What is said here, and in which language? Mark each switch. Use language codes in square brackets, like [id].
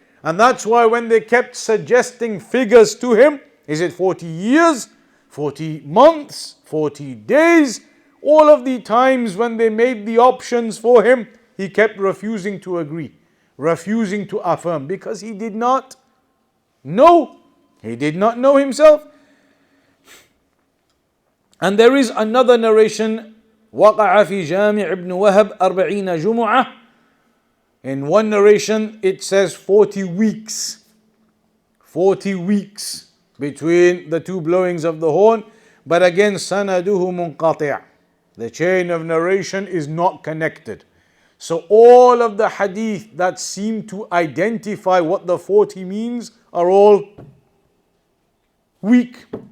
[en] And that's why when they kept suggesting figures to him, is it 40 years, 40 months, 40 days? All of the times when they made the options for him, he kept refusing to agree, refusing to affirm, because he did not know. He did not know himself. And there is another narration, [ar] وقع في جامع ابن وهب 40 جمعة. [en] In one narration it says 40 weeks. 40 weeks between the two blowings of the horn. But again, [ar] سنده منقطع. [en] The chain of narration is not connected. So all of the hadith that seem to identify what the 40 means are all weak.